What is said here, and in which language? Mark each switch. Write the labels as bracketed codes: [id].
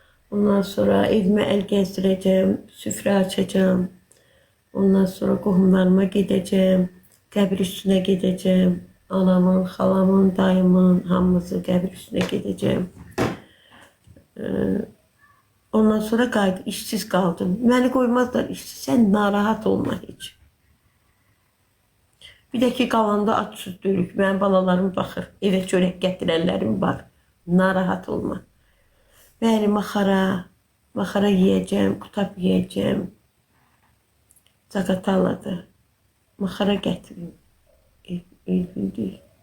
[tr] Ondan sonra evime el gezdireceğim, süfre açacağım. [az] Ondan sonra qohumlarıma gedəcəm, qəbir üstünə gedəcəm. Anamın, xalamın, dayımın, hamımızı qəbir üstünə gedəcəm. Ondan sonra işsiz qaldım. Məni qoymazlar işsiz, sən narahat olma heç. Bir də ki, qalanda aç süzdürük, mənim balalarım baxır, evə çörək gətirənlərim var. Narahat olma. Bəli, maxara yiyəcəm, qutab yiyəcəm. Zaqatalada. Maxara gətirin. Elbindir.